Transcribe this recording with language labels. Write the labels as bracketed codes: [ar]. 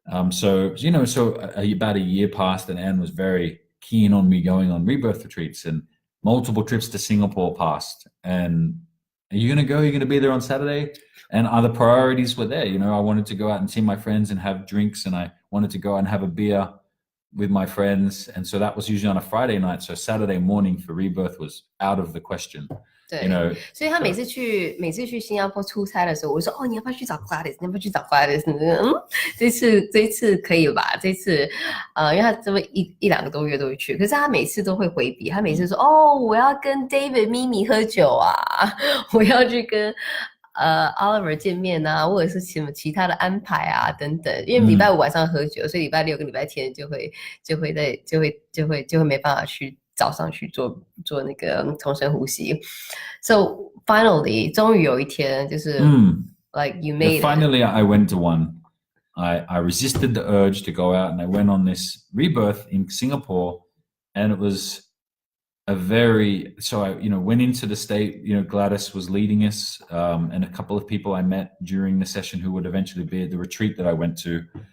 [en] So about a year passed and Anne was very keen on me going on rebirth retreats, and multiple trips to Singapore passed. And are you going to go? You're going to be there on Saturday? And other priorities were there. I wanted to go out and see my friends and have drinks, and I wanted to go out and have a beer with my friends. And so that was usually on a Friday night. So Saturday morning for rebirth was out of the question. [zh] 对，所以他每次去新加坡出差的时候，我就说你要不要去找 Gladys？ 你要不要去找 Gladys？这次可以吧？这次因为他这么一两个多月都会去，可是他每次都会回避，他每次说我要跟 David 咪咪喝酒啊，我要去跟Oliver 见面啊，或者是什么其他的安排啊等等，因为礼拜五晚上喝酒，所以礼拜六跟礼拜天就会没办法去早上去做那个重深呼吸。 [en] So finally, [zh] 终于有一天就是 [en] like you made finally I went to one. I resisted the urge to go out, and I went on this rebirth in Singapore, and it was so I went into the state. Gladys was leading us, and a couple of people I met during the session who would eventually be at the retreat that I went to.